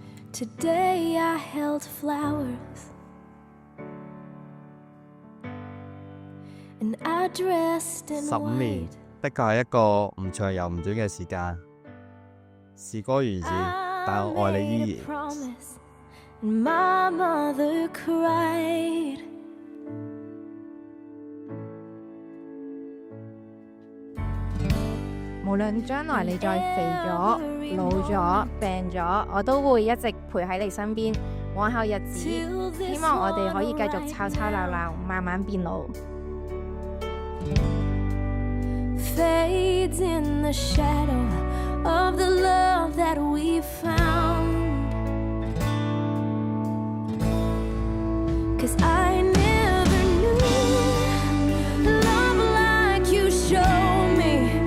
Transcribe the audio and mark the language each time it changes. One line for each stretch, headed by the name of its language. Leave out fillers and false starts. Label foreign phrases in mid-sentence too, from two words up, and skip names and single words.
English: Today I held flowers and I dressed in
Cantonese: 15 年
English: white.
Cantonese: 的確係一個唔長又唔短嘅時間，時過如此，但我愛你依
English: I made a
Cantonese: 然。
English: promise and my mother cried.
Cantonese: 無論將來你再肥咗、老咗、病咗，我都會一直陪喺你身邊。往後日子，希望我哋可以繼續吵吵鬧鬧，慢慢變老。
English: Fades in the shadow of the love that we found. 'Cause I never knew love like you show me.